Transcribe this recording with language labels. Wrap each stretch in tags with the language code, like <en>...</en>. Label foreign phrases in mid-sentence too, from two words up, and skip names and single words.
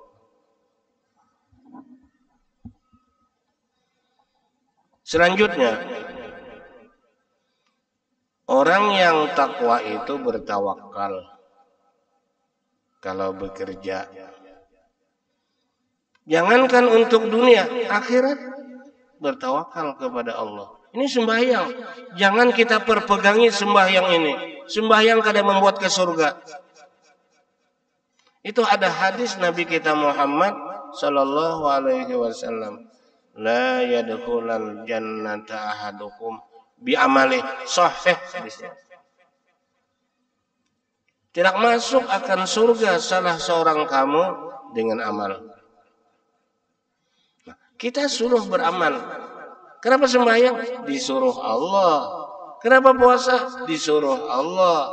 <id>Selanjutnya, orang yang takwa itu bertawakal kalau bekerja. Jangankan untuk dunia, akhirat bertawakal kepada Allah. Ini sembahyang.</id> <bjn>Jangan kita perpegangi sembahyang ini. Sembahyang kada membuat ke surga.</bjn> <id>Itu ada hadis Nabi kita Muhammad</id> <ar>صلى الله عليه وسلم. لا يدخل الجنة أحدكم ب عمل صحيح.</ar> <id>Tidak masuk akan surga salah seorang kamu dengan amal. Nah, kita suruh beramal. Kenapa sembahyang? Disuruh Allah. Kenapa puasa? Disuruh Allah.</id>